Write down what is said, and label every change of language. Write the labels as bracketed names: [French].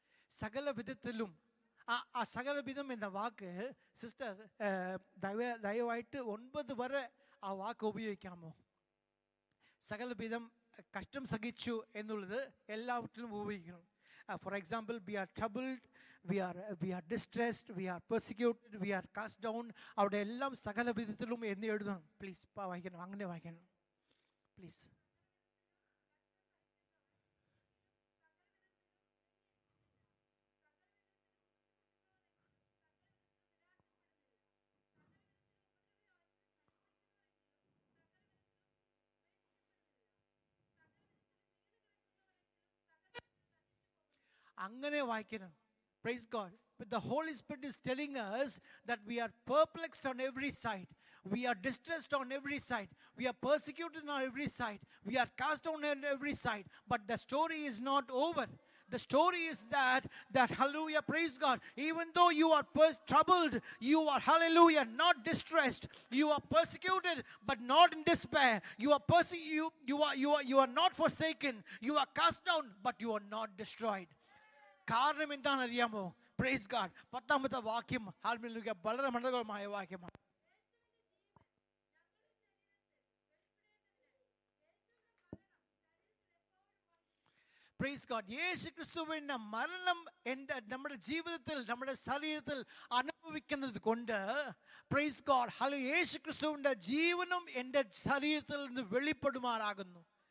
[Malayalam] സകല വിധത്തിലും. ആ സകല വിധം എന്ന വാക്ക് സിസ്റ്റർ ദയവായിട്ട് 9 വരെ ആ വാക്ക് ഉപയോഗിക്കാമോ? സകല വിധം കഷ്ടം സഹിച്ചു എന്നുള്ളത് എല്ലാവற்றிലും ഉപയോഗിക്കണം. [English] For example, we are troubled, we are distressed, we are persecuted, we are cast down. [Malayalam] അവിടെ എല്ലാം സകല വിധത്തിലും എന്ന് എഴുതണം. പ്ലീസ് വായിക്കണം, അങ്ങനെ വായിക്കണം പ്ലീസ്. അങ്ങനെ വായിക്കണം. [English] Praise God. But the Holy Spirit is telling us that we are perplexed on every side. We are distressed on every side. We are persecuted on every side. We are cast down on every side. But the story is not over. The story is that hallelujah, praise God, even though you are troubled, you are hallelujah not distressed, you are persecuted but not in despair, you are not forsaken, you are cast down but you are not destroyed. [Malayalam] കാരണം എന്താണെന്ന് അറിയാമോ? [English] Praise God. [Malayalam] 10 വാക്യം hallelujah വളരെ മനോഹരമായ വാക്യമാണ്. [English] Praise God. [Malayalam] യേശുക്രിസ്തുവിന്റെ മരണം നമ്മുടെ ജീവിതത്തിൽ നമ്മുടെ ശരീരത്തിൽ അനുഭവിക്കുന്നത് കൊണ്ട് പ്രൈസ് ഗാഡ് ഹല്ലേലൂയ യേശുക്രിസ്തുവിന്റെ ജീവനും എൻ്റെ ശരീരത്തിൽ നിന്ന് വെളിപ്പെടുമാറാകുന്നു.